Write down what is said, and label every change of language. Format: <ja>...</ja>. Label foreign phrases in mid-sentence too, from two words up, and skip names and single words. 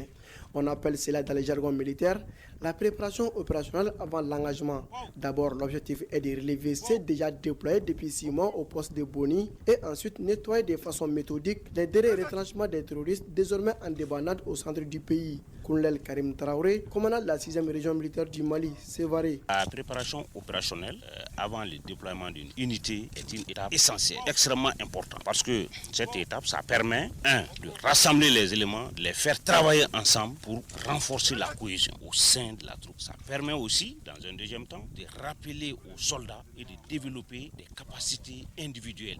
<fr>On appelle cela dans les jargons militaires la préparation opérationnelle avant l'engagement. D'abord, l'objectif est de relever ceux déjà déployés depuis 6 mois au poste de Boni et ensuite nettoyer de façon méthodique les derniers retranchements des terroristes désormais en débandade au centre du pays. Colonel Karim Traoré, commandant de la 6e région militaire du Mali, Sévaré. La préparation opérationnelle avant le déploiement d'une unité est une étape essentielle, extrêmement importante, parce que cette étape, ça permet, de rassembler les éléments, de les faire travailler ensemble pour renforcer la cohésion au sein de la troupe. Ça permet aussi, dans un deuxième temps, de rappeler aux soldats et de développer des capacités individuelles.</fr>